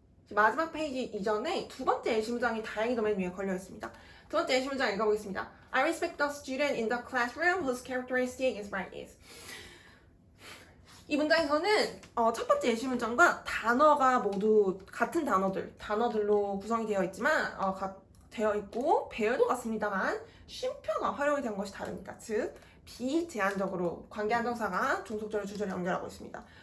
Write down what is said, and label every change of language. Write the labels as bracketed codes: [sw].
[ko] 마지막 페이지 이전에 두 번째 예시문장이 다행히도 맨 위에 걸려 있습니다. 두 번째 예시문장 읽어보겠습니다. [en] I respect the student in the classroom whose characteristic is brightness. [ko] 이 문장에서는 첫 번째 예시문장과 단어가 모두 같은 단어들로 구성이 되어 있지만 되어 있고 배열도 같습니다만 쉼표가 활용이 된 것이 다릅니다. 즉 비제한적으로 관계 한정사가 종속절을 주절에 연결하고 있습니다.